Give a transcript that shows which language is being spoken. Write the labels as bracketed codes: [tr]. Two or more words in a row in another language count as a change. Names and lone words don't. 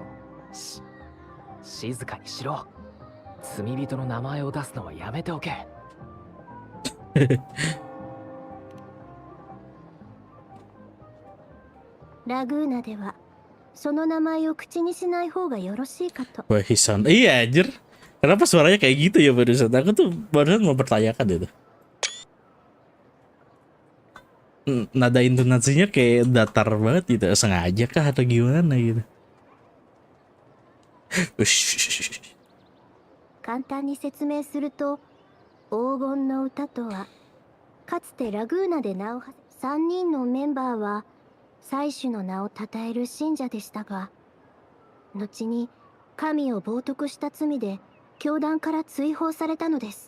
[ja] 静かにしろ。罪人の名前を出すのはやめておけ。ラグーナではその名前を口にしない方がよろしいかと。 [id] Wah, Hisan. Iya anjir. Kenapa suaranya kayak gitu ya barusan? Aku tuh barusan mempertanyakan itu. Nada intonasinya kayak datar banget gitu. Sengaja kah atau gimana gitu? [ja] 簡単に説明すると、 黄金の歌とは、かつてラグーナで名を馳せ、3人のメンバーは祭司の名を称える信者でしたが、後に神を冒涜した罪で教団から追放されたのです。